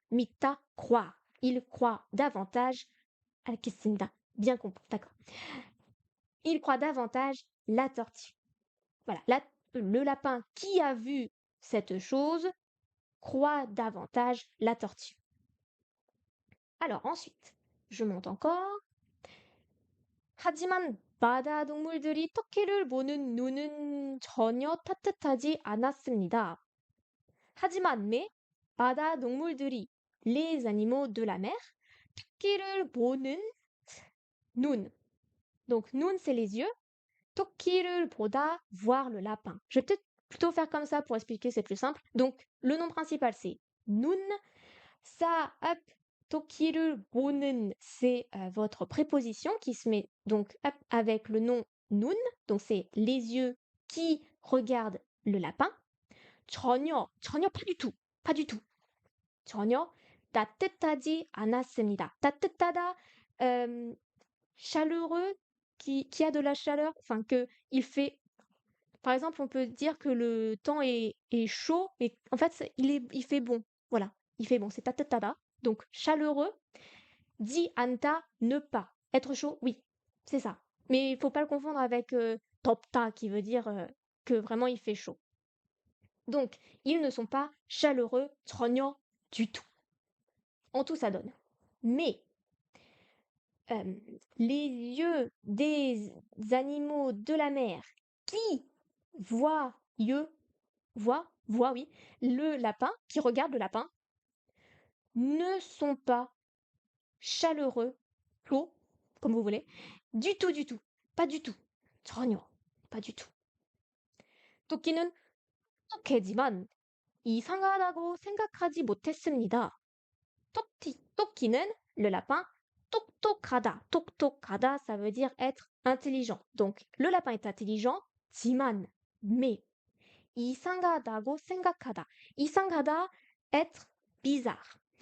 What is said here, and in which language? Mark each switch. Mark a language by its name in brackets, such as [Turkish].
[Korean] 믿다, [French] croire. Il croit davantage. [Korean] 알겠습니다. [French] Bien compris, d'accord. Il croit davantage la tortue. Voilà, le lapin qui a vu cette chose croit davantage la tortue. Alors ensuite, je monte encore. [Korean] 하지만 바다 동물들이 터키를 보는 눈은 전혀 따뜻하지 않았습니다. 하지만 [French] mais [Korean] 바다 동물들이 [French] les animaux de la mer [Korean] 터키를 보는 눈. [French] Donc [Korean] 눈 [French] c'est les yeux. [Korean] 토끼를 보다 [French] voir le lapin. Je vais peut-être plutôt faire comme ça pour expliquer, c'est plus simple. Donc le nom principal c'est [Korean] 눈. [French] Ça, hop, [Korean] 토끼를 보는, [French] c'est votre préposition qui se met donc hop, avec le nom [Korean] 눈, [French] donc c'est les yeux qui regardent le lapin. [Korean] 전혀, 전혀 [French] pas du tout, pas du tout. [Korean] 전혀 따뜻하지 않았습니다. 따뜻하다, [French] chaleureux, qui a de la chaleur, enfin que il fait. Par exemple, on peut dire que le temps est chaud, mais en fait, il fait bon. Voilà, il fait bon. C'est tatatata. Donc, chaleureux. Di anta, ne pas. Être chaud, oui, c'est ça. Mais il faut pas le confondre avec topta, qui veut dire que vraiment il fait chaud. Donc, ils ne sont pas chaleureux, [Korean] 전혀, [French] du tout. En tout, ça donne. Mais, les yeux des animaux de la mer qui voient, voient, oui, le lapin, qui regarde le lapin, ne sont pas chaleureux, chauds, comme vous voulez, du tout, pas du tout. [Korean] 전혀, [French] pas du tout. [Korean] 토끼는 똑똑하지만 이상하다고 생각하지 못했습니다. 토끼는, [French] le lapin, [Korean] 똑똑하다. 똑똑하다, [French] ça veut dire être intelligent. Donc, le lapin est intelligent, [Korean] 지만, [French] mais. [Korean] 이상하다고 생각하다. 이상하다, [French] être bizarre.